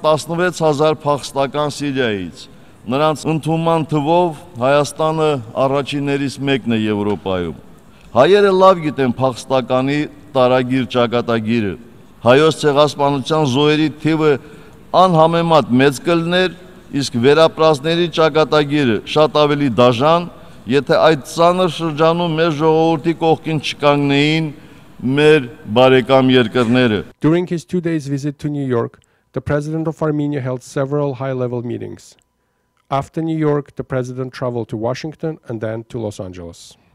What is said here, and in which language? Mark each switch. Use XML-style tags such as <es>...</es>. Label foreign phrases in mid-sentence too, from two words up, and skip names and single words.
<hy>16000 փախստական Սիրիայից։ Նրանց ընդունման թվով Հայաստանը առաջիններից մեկն է Եվրոպայում։ Հայերը լավ գիտեն փախստականի տարագիր ճակատագիրը։ Հայոց ցեղասպանության զոհերի թիվը անհամեմատ մեծ կլներ, իսկ վերապրածների ճակատագիրը շատ ավելի դաժան, եթե այդ ծանր շրջանում մեր ժողովրդի կողքին չկանգնեին մեր բարեկամ երկրները։</hy> <en>During his 2 days visit to New York, the President of Armenia held several high-level meetings. After New York, the President traveled to Washington and then to Los Angeles.</en>